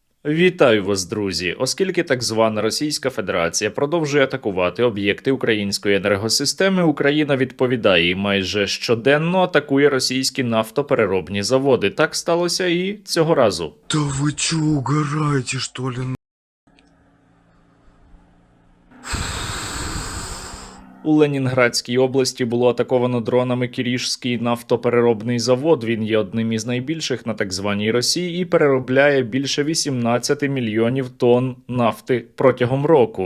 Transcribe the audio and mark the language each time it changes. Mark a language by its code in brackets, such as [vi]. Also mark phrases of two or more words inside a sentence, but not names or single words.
[uk] Вітаю вас, друзі! Оскільки так звана Російська Федерація продовжує атакувати об'єкти української енергосистеми, Україна відповідає і майже щоденно атакує російські нафтопереробні заводи. Так сталося і цього разу. [ru] Да вы чё, угораете, что ли? [uk] У Ленінградській області було атаковано дронами Кірішський нафтопереробний завод. Він є одним із найбільших на так званій Росії і переробляє більше 18 мільйонів тонн нафти протягом року.